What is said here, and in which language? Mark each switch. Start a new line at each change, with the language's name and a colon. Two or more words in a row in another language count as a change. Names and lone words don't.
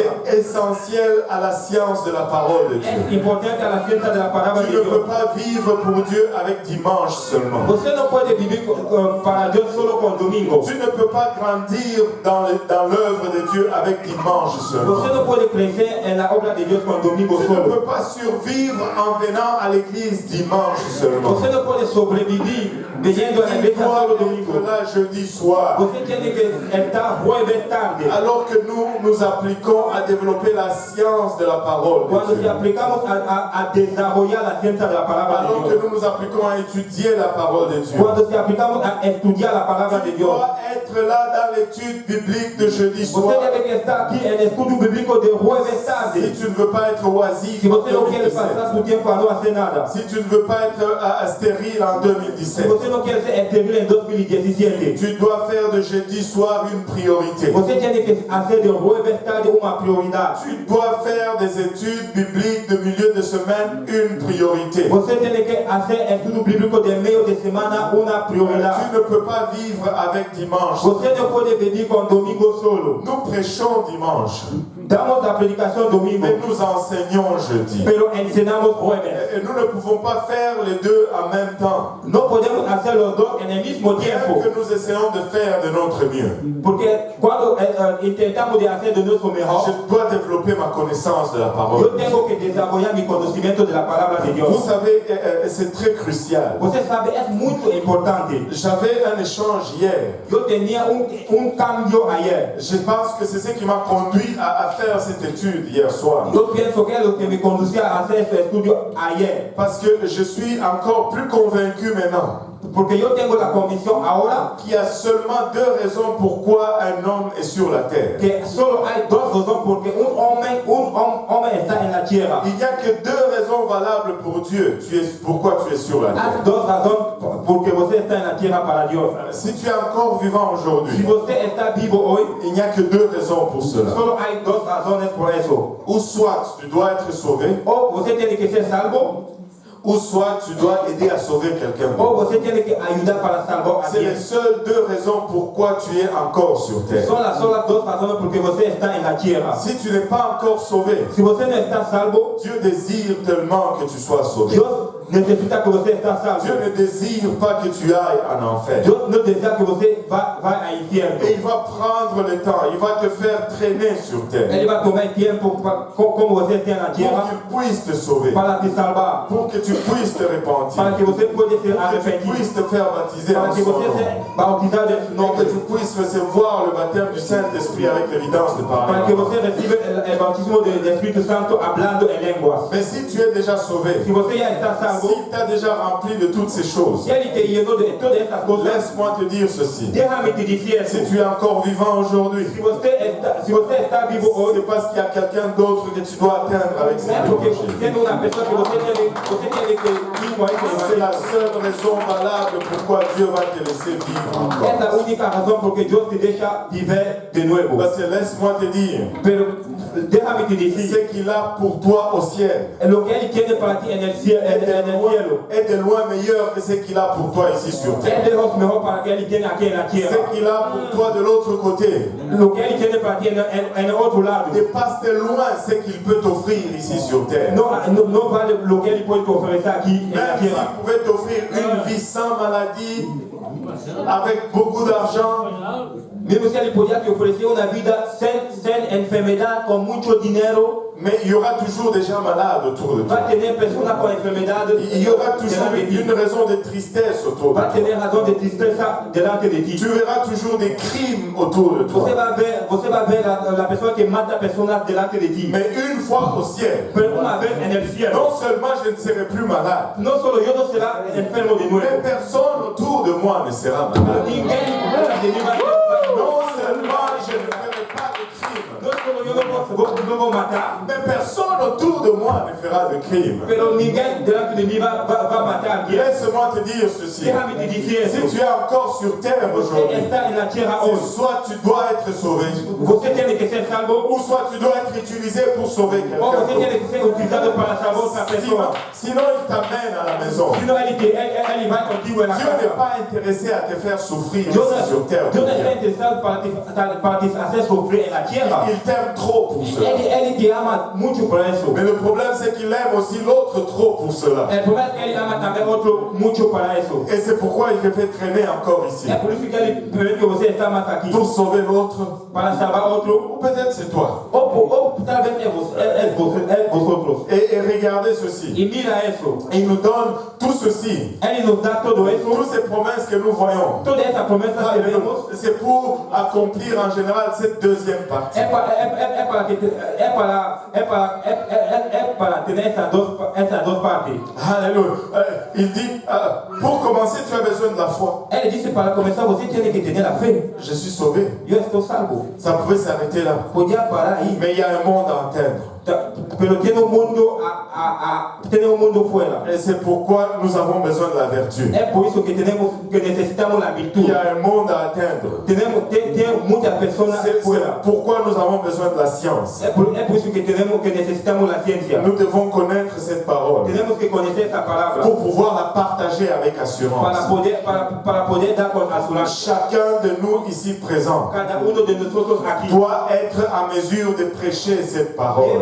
French: C'est essentiel à la science de la parole de Dieu.
Spanish: Es importante a la ciencia de la palabra
French: Tu
Spanish: de
French: ne peux
Spanish: Dios.
French: pas vivre pour Dieu avec dimanche seulement.
Spanish: Você no puede vivir para Dios solo con domingo.
French: Tu ne peux pas grandir dans l'œuvre de Dieu avec dimanche seulement.
Spanish: Você no puede crecer en la obra de Dios con domingo
French: Tu ne
Spanish: solo.
French: peux pas survivre en venant à l'église dimanche seulement.
Spanish: Você no puede sobrevivir viniendo a la
French: Tu
Spanish: iglesia
French: dois
Spanish: solo
French: être
Spanish: domingo.
French: là jeudi soir.
Spanish: Você tiene que estar jueves tarde.
French: Alors que nous appliquons à développer la science de la parole
Spanish: Cuando
French: de
Spanish: si
French: Dieu.
Spanish: aplicamos a desarrollar la ciencia de la palabra
French: Alors
Spanish: de
French: que
Spanish: Dios.
French: nous nous appliquons à étudier la parole de Dieu.
Spanish: Cuando si aplicamos a estudiar la palabra de
French: Tu
Spanish: Dios.
French: dois être là dans l'étude biblique de jeudi
Spanish: Você
French: soir.
Spanish: debe que estar aquí en el estudio bíblico de jueves
French: Si
Spanish: tarde.
French: tu ne veux pas être oisif
Spanish: Si
French: en
Spanish: você no quiere
French: 2017.
Spanish: pasar su tiempo a no hacer nada.
French: Si tu ne veux pas être stérile en
Spanish: Si
French: 2017.
Spanish: você no quiere ser estéril en 2017.
French: Tu dois faire de jeudi soir une priorité.
Spanish: Você tiene que hacer de jueves tarde una prioridad.
French: Tu dois faire des études bibliques de milieu de semaine une priorité.
Spanish: Você tiene que hacer estudio bíblico de medio de semana una prioridad.
French: Tu ne peux pas vivre avec dimanche.
Spanish: Você no puede vivir con domingo solo.
French: Nous prêchons dimanche,
Spanish: Damos la predicación domingo,
French: mais nous enseignons jeudi.
Spanish: pero enseñamos jueves.
French: Et nous ne pouvons pas faire les deux en même temps.
Spanish: No podemos hacer los dos en el mismo
French: Bien
Spanish: tiempo.
French: que nous essayons de faire de notre mieux.
Spanish: Porque cuando intentamos de hacer de nuestro mejor,
French: Je dois développer ma connaissance de la
Spanish: yo
French: parole.
Spanish: tengo que desarrollar mi conocimiento de la palabra de Dios.
French: Vous savez, c'est très crucial.
Portuguese: Você sabe,
Spanish: es muy importante.
French: J'avais un échange hier.
Spanish: Yo tenía un cambio ayer.
French: Je pense que c'est ce qui m'a conduit à faire cette étude hier soir.
Spanish: Yo pienso que es lo que me conducía a hacer este estudio ayer.
French: Parce que je suis encore plus convaincu maintenant
Spanish: Porque yo tengo la convicción ahora
French: qu'il y a seulement deux raisons pourquoi un homme est sur la terre.
Spanish: que solo hay dos razones porque un hombre está en la tierra.
French: Il n'y a que deux raisons valables pour Dieu. Pourquoi tu es sur la
Spanish: Hay
French: terre.
Spanish: dos razones porque você está en la tierra para Dios.
French: Si tu es encore vivant
Spanish: Si
French: aujourd'hui,
Spanish: você está vivo hoy,
French: il n'y a que deux raisons pour cela.
Spanish: solo hay dos razones por eso.
French: Ou soit tu dois être sauvé,
Spanish: O você tiene que ser salvo,
French: ou soit tu dois aider à sauver quelqu'un
Spanish: o
French: d'autre.
Spanish: você tiene que ayudar para salvar a
French: C'est les
Spanish: alguien.
French: seules deux raisons pourquoi tu es encore sur terre.
Spanish: Son las solas dos razones porque você está en la tierra.
French: Si tu n'es pas encore sauvé,
Spanish: Si você no está salvo,
French: Dieu désire tellement que tu sois sauvé.
Spanish: Dios necesita que você está
French: Dieu
Spanish: salvo.
French: ne désire pas que tu ailles en enfer.
Spanish: Dios no desea que você vá a infierno.
French: Et il va prendre le temps, il va te faire traîner sur terre
Portuguese: Ele vai tomar tempo como você está na
French: pour
Spanish: tierra
French: qu'il puisse te sauver,
Portuguese: para te salvar,
French: pour que tu puisses te repentir,
Portuguese: para que você pode ser
French: pour que tu
Portuguese: arrependido,
French: puisses te faire baptiser
Portuguese: para
French: en
Portuguese: que
French: son
Portuguese: você
French: nom,
Portuguese: seja bautizado em
French: pour
Portuguese: nome
French: que tu puisses recevoir le baptême du Saint-Esprit avec l'évidence de
Portuguese: para
French: parler.
Portuguese: que você receba o bautismo do Espírito Santo hablando em línguas.
French: Mais si tu es déjà sauvé,
Portuguese: Se você já está salvo,
French: si tu as déjà rempli de toutes ces choses,
Portuguese: se ele te llenou de todas essas coisas,
French: laisse-moi te dire ceci.
Spanish: déjame te decir eso.
French: Si tu es encore vivant aujourd'hui,
Portuguese: Si você está vivo hoje,
French: c'est parce qu'il y a quelqu'un d'autre que tu dois atteindre avec cette
Portuguese: é porque
French: évangile.
Portuguese: tem uma pessoa que você tem que ir com esse
French: C'est
Portuguese: evangelho.
French: la seule raison valable pourquoi Dieu va te laisser vivre encore.
Portuguese: Essa é a única razão porque Deus te deixa viver de novo.
French: Parce que laisse-moi te dire,
Spanish: Pero déjame te decir,
French: ce qu'il a pour toi au ciel
Spanish: lo que Él tiene para ti en el cielo,
French: est de loin meilleur que ce qu'il a pour toi ici sur terre.
Spanish: es lejos mejor para que Él tiene aquí en la tierra.
French: Ce qu'il a pour toi de l'autre côté
Spanish: Lo que Él tiene para ti en el otro lado
French: dépasse de loin ce qu'il peut t'offrir ici sur terre.
Spanish: no vale lo que Él puede ofrecer aquí en la
French: Même s'il
Spanish: tierra.
French: pouvait t'offrir une vie sans maladie, avec beaucoup d'argent,
Portuguese: Mesmo se Ele podia te oferecer uma vida sem enfermidade, com muito dinheiro,
French: mais il y aura toujours des gens malades autour de toi.
Portuguese: vai ter pessoas com enfermidade,
French: Il y aura toujours une raison de tristesse autour de
Portuguese: vai
French: toi.
Portuguese: ter razão de tristeza
Spanish: delante de ti.
French: Tu verras toujours des crimes autour de toi.
Portuguese: Você vai ver a pessoa que mata pessoas
Spanish: delante de ti.
French: Mais une fois au ciel,
Spanish: Pero uma vez en el cielo,
French: non seulement je ne serai plus malade,
Spanish: no solo yo no será enfermo de nuevo,
French: mais personne autour de moi ne sera malade.
Portuguese: ninguém de mí va
French: Non seulement je ne ferai pas de crime,
Spanish: no solo yo no vou matar,
French: mais personne autour de moi ne fera de crime.
Portuguese: pero ninguém delante de mim vai matar alguém.
French: Laisse-moi te dire ceci.
Spanish: Déjame te dizer
French: Si
Portuguese: isso.
French: tu es encore sur terre
Portuguese: Você
French: aujourd'hui,
Portuguese: está na terra
French: c'est
Portuguese: hoje.
French: soit tu dois être sauvé,
Portuguese: Você tem que ser salvo,
French: ou soit tu dois être utilisé pour sauver
Portuguese: ou
French: quelqu'un
Portuguese: você
French: d'autre.
Portuguese: tem que ser utilizado para salvar outra pessoa.
French: Sinon, il t'amène à la maison.
Portuguese: Senão ele vai contigo na
French: Dieu n'est
Portuguese: casa.
French: pas intéressé à te faire souffrir
Portuguese: Deus
French: ici sur terre.
Portuguese: não está interessado para te fazer sofrer na terra.
French: Il t'aime trop pour cela.
Portuguese: Ele te ama muito por isso.
French: Mais le problème, c'est qu'il aime aussi l'autre trop pour cela.
Portuguese: O problema é que ele ama também outro muito para isso.
French: Et c'est pourquoi il te fait traîner encore ici.
Portuguese: É por isso que ele permite que você está mais aqui.
French: Pour sauver l'autre.
Portuguese: Para salvar outro.
French: Ou peut-être c'est toi.
Portuguese: Ou talvez é vosotros.
French: Et regardez ceci.
Portuguese: E mira isso.
French: Il nous donne tout ceci.
Portuguese: Ele nos dá tudo isso.
French: Toutes ces promesses que nous voyons.
Portuguese: Toda essa promessa que vemos.
French: C'est pour accomplir en général cette deuxième partie.
Portuguese: Para ter essas duas partes.
French: Alléluia. Il dit, pour commencer, tu as besoin de la foi.
Portuguese: Ele disse para começar você tinha que ter a fé.
French: Je suis sauvé.
Portuguese: Eu estou salvo.
French: Ça pouvait s'arrêter là.
Portuguese: Podia parar aí.
French: Mais il y a un monde à atteindre.
Portuguese: Pero tem mundo fora.
French: Et c'est pourquoi nous avons besoin de la vertu.
Portuguese: É por isso que necessitamos a
French: Il
Portuguese: virtude.
French: y a un monde à atteindre.
Portuguese: Tem muitas pessoas
French: C'est
Portuguese: fora.
French: pourquoi nous avons besoin de la science.
Portuguese: É por isso que necessitamos a ciência.
French: Nous devons connaître cette parole
Portuguese: Temos que conhecer essa palavra
French: pour pouvoir la partager avec assurance.
Portuguese: para poder dar com assurância.
French: Chacun de nous ici présents
Portuguese: Cada de nós aqui
French: doit être à mesure de prêcher cette parole.